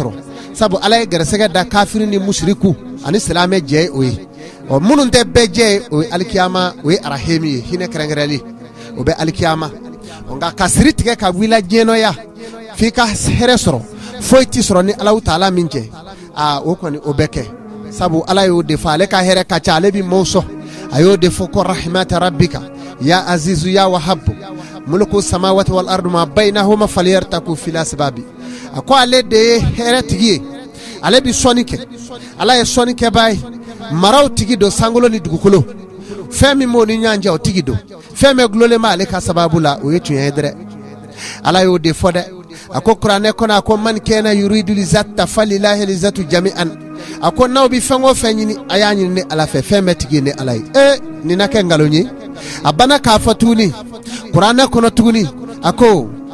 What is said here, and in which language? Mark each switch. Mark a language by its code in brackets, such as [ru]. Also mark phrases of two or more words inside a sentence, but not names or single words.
[bm] sɔrɔ sabu ala ye gɛrɛsɛgɛ da kafiri ni musiriku ani silamɛ jɛ ye o ye ɔ minnu tɛ bɛɛ jɛ ye o ye alikiyama o ye arahimi ye hinɛ kɛrɛnkɛrɛnli o bɛ alikiyama nka ka siri tigɛ ka wuli diɲɛnɔya f'i ka hɛrɛ sɔrɔ foyi ti sɔrɔ ni Alahu Taala min cɛ o kɔni o bɛ kɛ sabu ala y'o de fɔ ale ka hɛrɛ ka ca ale bi maaw sɔn a y'o de fɔ ko [ar] رحمة ربك يا عزيز يا وهاب ملك السماوات والأرض ما بينهما فليرتقوا في الأسباب [bm] a ko ale de ye hɛrɛ tigi ye ale bi sɔnni kɛ ala ye sɔnni kɛbaa ye maraw tigi don sankolo ni dugukolo fɛn min m'o ni ɲɔgɔn cɛ o tigi don fɛn bɛɛ gulolen b'ale ka sababu la o ye tiɲɛ ye dɛrɛ ala y'o de fɔ dɛ a ko kuranɛ kɔnɔ a ko [ar] من كان يريد العزة فلله العزة جميعا [bm] a ko n'aw bi fɛn o fɛn ɲini a y'a ɲini ni ala fɛ fɛn bɛɛ tigi ni ala ye nin na kɛ nkalon ye a bana k'a fɔ tuguni kuranɛ kɔnɔ tuguni a ko